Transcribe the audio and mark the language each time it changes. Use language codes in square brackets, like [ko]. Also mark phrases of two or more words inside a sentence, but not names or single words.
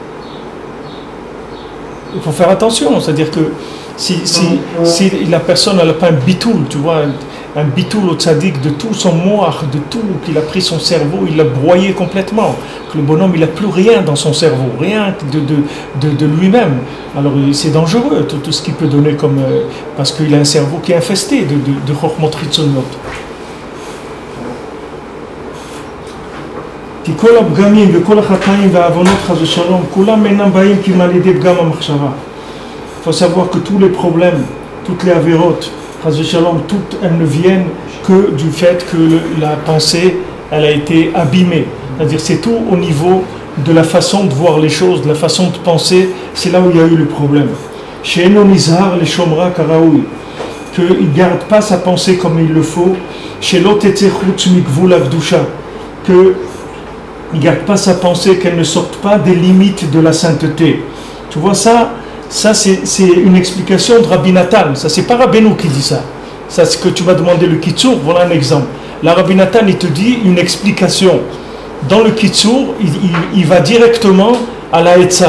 [fr] Il faut faire attention, c'est-à-dire que si la personne n'a pas un bitoul, tu vois, un bitoul au tzaddik de tout son moire, de tout, qu'il a pris son cerveau, il l'a broyé complètement, que le bonhomme il n'a plus rien dans son cerveau, rien de lui-même. Alors c'est dangereux, tout ce qu'il peut donner comme... parce qu'il a un cerveau qui est infesté de [he] חכמות חיצוניות. כי כל הפגמים וכל החטאים והעוונות חס ושלום, כולם אינם באים כי על ידי פגם המחשבה. [fr] Il faut savoir que tous les problèmes, toutes les avérotes, [he] חס ושלום, [fr] toutes elles ne viennent que du fait que la pensée, elle a été abîmée. C'est-à-dire c'est tout au niveau de la façon de voir les choses, de la façon de penser, c'est là où il y a eu le problème. [he] שאינו נזהר לשומרה כראוי, [fr] qu'il ne garde pas sa pensée comme il le faut, [he] שלא תצא חוץ מגבול הקדושה, [fr] que il ne garde pas sa pensée, qu'elle ne sorte pas des limites de la sainteté. Tu vois ça c'est une explication de Rabbi Nathan. Ça c'est pas Rabbeinu qui dit ça. Ça c'est que tu vas demander le Kitsour. Voilà un exemple. La Rabbi Nathan il te dit une explication. Dans le Kitsour, il va directement à la Etza.